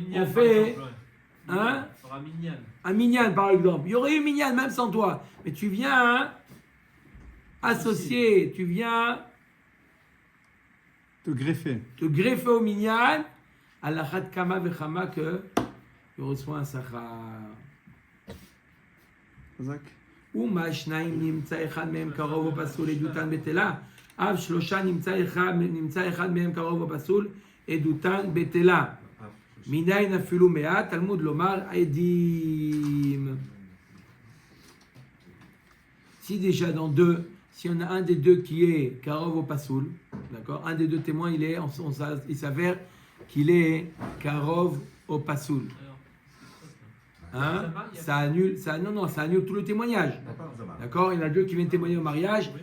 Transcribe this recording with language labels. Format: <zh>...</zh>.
<fr>On fait un minyan par exemple. Il y aurait eu minyan même sans toi, mais tu viens associer, tu viens te greffer au minyan, à la chat kama vechama que tu reçois un sachar.</fr> <he>ומה שניים נמצא אחד מהם קרוב או פסול עדותן בטלה, אף שלושה נמצא אחד מהם קרוב או פסול עדותן בטלה. מניין אפילו מעט, תלמוד לומר עדים.</he> <fr>Si déjà dans deux, si on a un des deux qui est karov au pasoul, d'accord, un des deux témoins, il s'avère qu'il est karov au pasoul. Hein? Ça annule tout le témoignage. D'accord? Il y en a deux qui viennent témoigner au mariage.</fr>